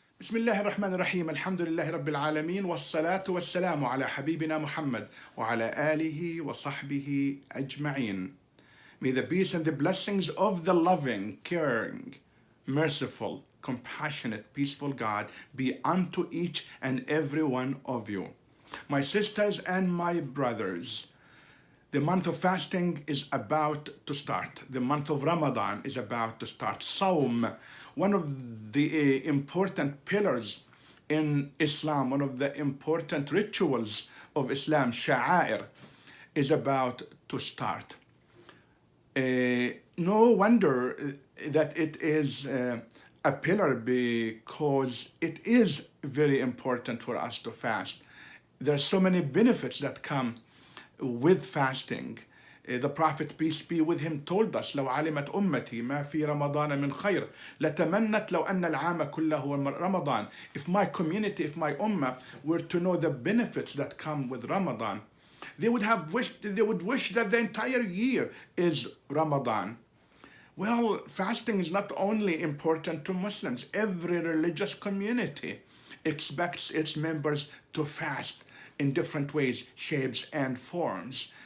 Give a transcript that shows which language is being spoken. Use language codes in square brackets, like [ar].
[ar] بسم الله الرحمن الرحيم الحمد لله رب العالمين والصلاة والسلام على حبيبنا محمد وعلى آله وصحبه أجمعين. [en] May the peace and the blessings of the loving, caring, merciful, compassionate, peaceful God be unto each and every one of you. My sisters and my brothers, the month of fasting is about to start. The month of Ramadan is about to start. Sawm, one of the important pillars in Islam, one of the important rituals of Islam, sha'air, is about to start. No wonder that it is a pillar, because it is very important for us to fast. There are so many benefits that come with fasting. The Prophet, peace be with him, told us [ar] لو علمت أمتي ما في رمضان من خير لتمنت لو أن العام كله رمضان. [en] If my community, if my ummah were to know the benefits that come with Ramadan, they would wish that the entire year is Ramadan. Well, fasting is not only important to Muslims. Every religious community expects its members to fast in different ways, shapes, and forms.